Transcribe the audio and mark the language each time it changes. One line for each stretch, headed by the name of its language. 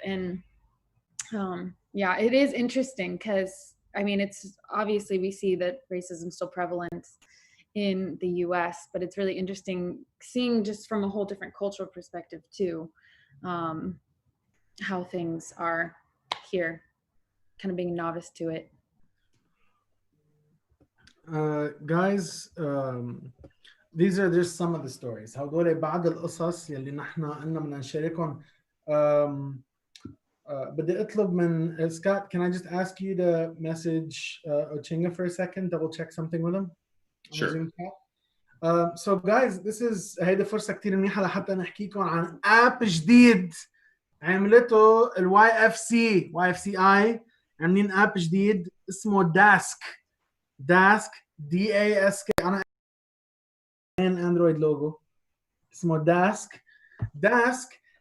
English: And yeah, it is interesting because, it's obviously we see that racism is still prevalent in the US, but it's really interesting seeing just from a whole different cultural perspective too, how things are here, kind of being a novice to it. Guys, these are just some of the stories.
Arabic: هدول بعض القصص يلي نحن قلنا بدنا نشاركهم. بدي اطلب من
English: Scott, can I just ask you to message Ochinga for a second, double check something with him? Sure. So guys, this is
Arabic: هيدي فرصة كتير منيحة لحتى نحكيكم عن اب جديد عملته YFCI. عاملين اب جديد اسمه داسك DASK. انا اندرويد لوجو اسمه داسك.